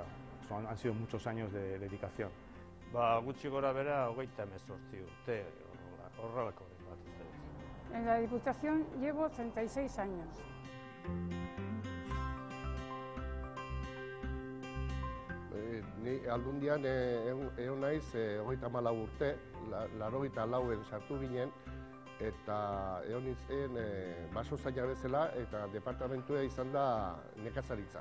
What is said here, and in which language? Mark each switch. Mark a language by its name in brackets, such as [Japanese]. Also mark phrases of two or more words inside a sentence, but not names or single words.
[Spanish] Han sido muchos años de dedicación. [Basque] Gutxi gora bera, 38 urte, horrelako bat. [Spanish] En la Diputación llevo 36 años. [Basque] Ni Aldundian egon naiz 34 urte, 84en sartu ginen, eta egon nintzen basozaina bezala eta departamentua izan da nekazaritza.